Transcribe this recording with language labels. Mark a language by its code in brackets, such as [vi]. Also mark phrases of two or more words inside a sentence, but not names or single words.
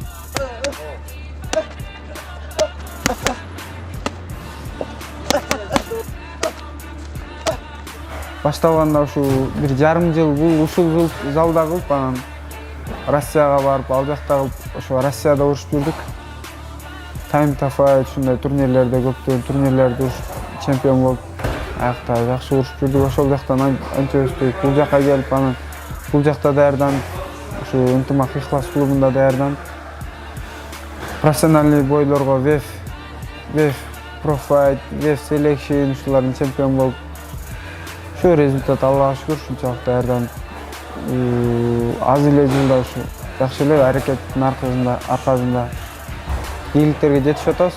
[ky] Баштаганда ушу бир жарым жыл ушул залда кылып, анан Россияга барып, ал жакта ошо Россияда урушуп жүрдүк. Time to Fight ушундай турнирлерде көптөгөн турнирлерде чемпион болуп, аякта жакшы урушуп жүрдүк. Ошол жактан анча өстүк. Бул жакка келип, анан бул жакта даярданып, ушу ынтымак Ихлас клубунда даярданып, профессиональный бойлорго WEF Pro Fight, WEF Selection ушулардын чемпион болуп, ошо результат Аллага шүкүр ушунчалык даярданып, аз эле жылда ушу жакшы эле аракеттин аркасында ийгиликтерге жетишип атабыз.